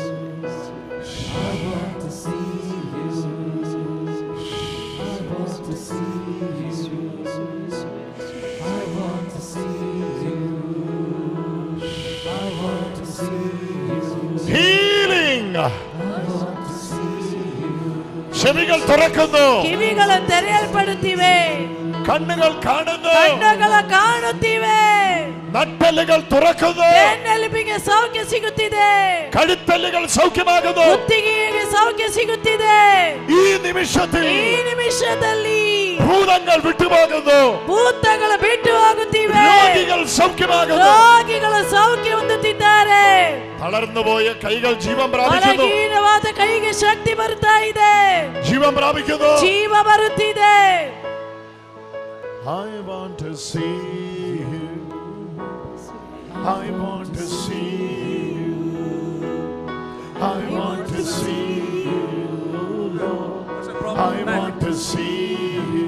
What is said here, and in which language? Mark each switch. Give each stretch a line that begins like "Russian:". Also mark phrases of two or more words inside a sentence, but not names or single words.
English: I want to see you. I want to see you. I want to see you. I want to see you. Healing. I want to see you.
Malayalam: ചെവികൾ തുറക്കുന്നു,
Kannada: ಕಿವಿಗಳು ತೆರೆಯಲ್ಪಡುತ್ತಿವೆ,
Malayalam: കണ്ണുകൾ കാണുന്നു,
Kannada: ಕಣ್ಣುಗಳು ಕಾಣುತ್ತಿವೆ,
Malayalam: നട്ടെല്ലുകൾ തുറക്കുന്നു,
Kannada: ಬೆನ್ನೆಲುಬಿಗೆ ಸೌಖ್ಯ ಸಿಗುತ್ತಿದೆ,
Malayalam: കഴുത്തെല്ലുകൾ സൗഖ്യമാകുന്നു,
Kannada: ಕುತ್ತಿಗೆಗೆ ಸೌಖ್ಯ ಸಿಗುತ್ತಿದೆ.
Malayalam: ഈ നിമിഷത്തിൽ ഭൂതങ്ങൾ വിട്ടുപോകുന്നു,
Kannada: ಭೂತಗಳು ಬಿಟ್ಟು ಹೋಗುತ್ತಿವೆ,
Malayalam: രോഗികൾ സൗഖ്യമാകുന്നു,
Kannada: ರೋಗಿಗಳು ಸೌಖ್ಯ ಹೊಂದುತ್ತಿದ್ದಾರೆ,
Malayalam: തളർന്നുപോയ കൈകൾ ജീവൻ പ്രാപിക്കുന്നു,
Kannada: ಬಲಹೀನವಾದ ಕೈಗೆ ಶಕ್ತಿ ಬರ್ತಾ ಇದೆ,
Malayalam: ജീവൻ പ്രാപിക്കുന്നു,
Kannada: ಜೀವ ಬರುತ್ತಿದೆ.
English: I want to see you. I want to see you. I want to see you. I want to see you.